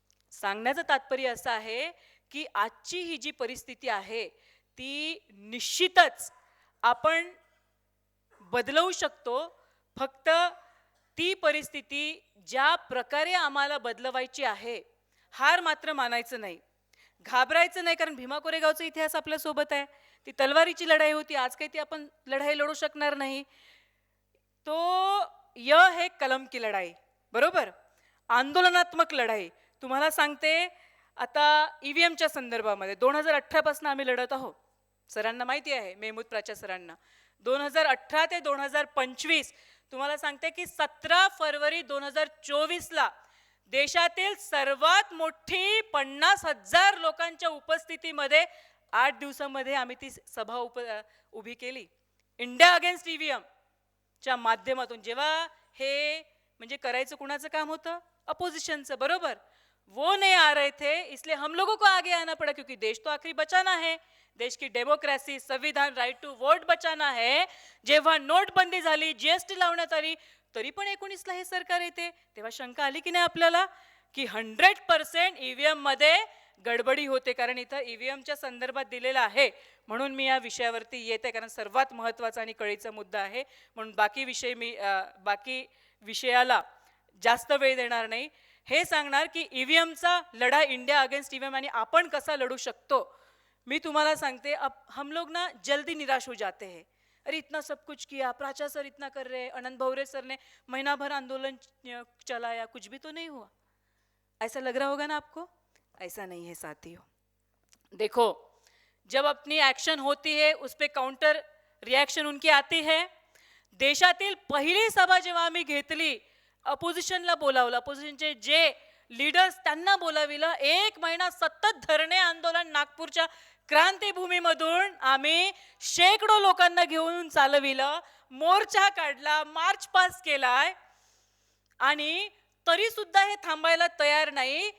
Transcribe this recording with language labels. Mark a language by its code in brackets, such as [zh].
[mr] सांगण्याचं तात्पर्य असं आहे की आजची ही जी परिस्थिती आहे ती निश्चितच आपण बदलवू शकतो. फक्त ती परिस्थिती ज्या प्रकारे आम्हाला बदलवायची आहे, हार मात्र मानायचं नाही, घाबरायचं नाही. कारण भीमा कोरेगावचा इतिहास आपल्या सोबत आहे. ती तलवारीची लढाई होती. आज काही ती आपण लढाई लढू शकणार नाही. [hi] तो है कलम की [mr] लढाई, बरोबर, आंदोलनात्मक लढाई. तुम्हाला सांगते, आता ईव्हीएमच्या संदर्भामध्ये 2018 पासून आम्ही लढत आहोत. सरांना माहिती आहे, मेहमूद प्राच्या सरांना. 2018 ते 2025 तुम्हाला सांगते की 17 फरवरी 2024ला देशातील सर्वात मोठी 50,000 लोकांच्या उपस्थितीमध्ये 8 दिवसामध्ये आम्ही ती सभा उभी केली. इंडिया अगेन्स्ट ईव्हीएम च्या माध्यमातून. जेव्हा हे म्हणजे करायचं कुणाचं काम होतं? अपोजिशनचं, बरोबर. [hi] वो नहीं आ रहे थे, इसलिए हम लोगों को आगे आना पड़ा, क्योंकि देश तो आखिरी बचाना है. देश की डेमोक्रेसी, संविधान, राइट टू वोट बचाना है. [mr] जेव्हा नोटबंदी झाली, जीएसटी लावण्यात आली, तरी पण 19ला हे सरकार येते. तेव्हा शंका आली की नाही आपल्याला की 100% ईव्हीएम मध्ये गडबडी होते. कारण इथं ईव्हीएमच्या संदर्भात दिलेलं आहे, म्हणून मी या विषयावरती येते, कारण सर्वात महत्त्वाचा आणि कळीचा मुद्दा आहे. म्हणून बाकी विषयाला जास्त वेळ देणार नाही. हे सांगणार की ईव्हीएमचा लढा, इंडिया अगेन्स्ट ईव्हीएम, आणि आपण कसा लढू शकतो. मी तुम्हाला सांगते, [hi] अब हम लोग ना जल्दी निराश हो जाते हैं. अरे इतना सब कुछ किया, प्राचा सर इतना कर रहे, अनंत भवरे सर ने महीना भर आंदोलन चलाया, कुछ भी तो नहीं हुआ. ऐसा लग रहा होगा ना आपको? ऐसा नहीं है साथियों. देखो, जब अपनी एक्शन होती है उस पे काउंटर रिएक्शन उनकी आती है. [mr] देशातील पहिली सभा जेव्हा आम्ही घेतली, अपोजिशनला बोलावलं, अपोजिशनचे जे लीडर्स त्यांना बोलाविलं. 1 महिना सतत धरणे आंदोलन नागपूरच्या क्रांतीभूमीमधून आम्ही शेकडो लोकांना घेऊन चालविलं, मोर्चा काढला, मार्च पास केलाय, आणि तरी सुद्धा हे थांबायला तयार नाही.